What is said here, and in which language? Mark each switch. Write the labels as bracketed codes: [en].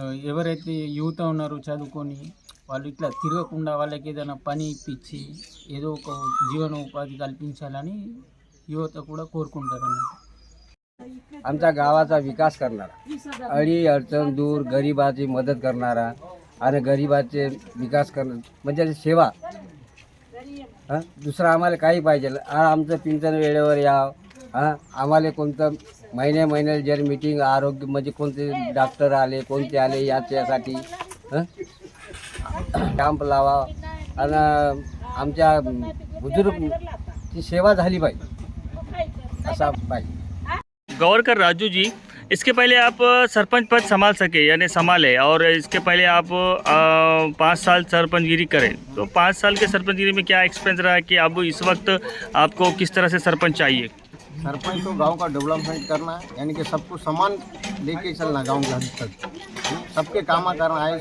[te] ఎవరైతే యువత ఉన్నారో చదువుకొని వాళ్ళు ఇట్లా తిరగకుండా వాళ్ళకి ఏదైనా పని ఇప్పించి ఏదో ఒక జీవనోపాధి కల్పించాలని యువత కూడా కోరుకుంటారు అన్నట్టు। [mr] आमच्या गावाचा विकास करणारा, अडी अडचण दूर, गरिबाची मदत करणारा आणि गरिबाचे विकास म्हणजे सेवा। दुसरं आम्हाला काही पाहिजे, आमचं पिंचन वेळेवर यावं, आम्हाला कोणतं महिन्याला जर मीटिंग आरोग्य म्हणजे कोणते डॉक्टर आले, कोणते आले याच्यासाठी कॅम्प लावा आणि आमच्या बुजुर्गची सेवा झाली पाहिजे, असा पाहिजे। [hi] गौरकर राजू जी, इसके पहले आप सरपंच पद संभाल सके यानी संभाले, और इसके पहले आप 5 साल सरपंचगिरी करें, तो 5 साल के सरपंचगिरी में क्या एक्सपीरियंस रहा है कि अब इस वक्त आपको किस तरह से सरपंच चाहिए? सरपंच को गांव का डेवलपमेंट करना है, यानी कि सबको समान लेके चलना, गांव के हद तक सबके काम करना है।